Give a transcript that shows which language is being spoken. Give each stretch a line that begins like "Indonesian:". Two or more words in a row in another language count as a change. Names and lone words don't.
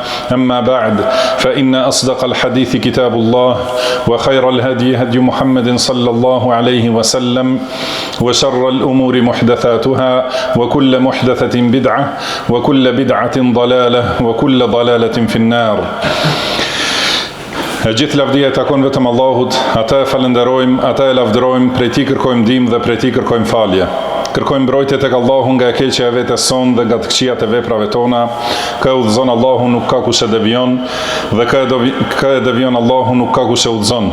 Arabic: أما بعد فإن أصدق الحديث كتاب الله وخير الهدي هدي محمد صلى الله عليه وسلم وشر الأمور محدثاتها وكل محدثة بدعة وكل بدعة ضلالة وكل ضلالة في النار.
Albanian: E gjithë lavdia e takon vetëm Allahut, ata e falenderojmë, ata e lavdërojmë, prej tij kërkojmë ndihmë dhe prej tij kërkojmë falje. Kërkojmë mbrojtje tek Allahu nga e keqja e vetes son dhe nga të këqijat e veprave tona. Kë udhëzon Allahu nuk ka kush e devion dhe kë e devion Allahu nuk ka kush e udhëzon.